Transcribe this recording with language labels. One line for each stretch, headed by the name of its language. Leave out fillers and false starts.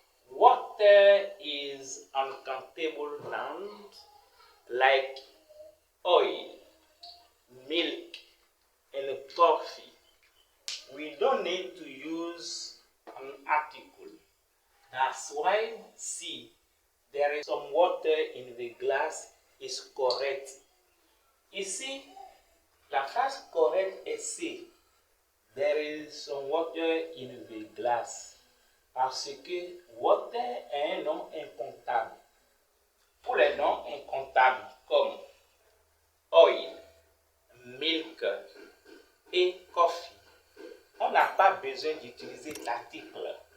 English: Water is uncountable nouns like oil, milk, and coffee. We don't need to use an article. That's why C, there is some water in the glass, is correct.
French: Ici, la phrase correcte est C.
English: There is some water in the glass.
French: Parce que water est un nom incomptable. Pour les noms incomptables comme oil, milk et coffee, on n'a pas besoin d'utiliser l'article.